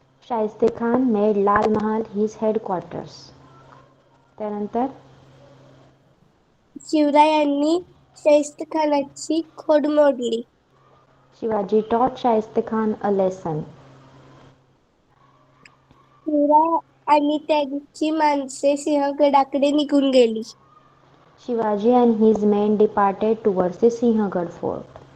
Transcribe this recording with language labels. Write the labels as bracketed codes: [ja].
[en] Shaista Khan made Lal Mahal his headquarters. [mr] त्यानंतर शिवरायांनी शाहिस्ते खानाची खोड मोडली. [en] Shivaji taught Shaista Khan a lesson. [mr] शिवराय आणि त्यांची माणसे सिंहगडाकडे निघून गेली. [en] Shivaji and his men departed towards the Sinhagad fort.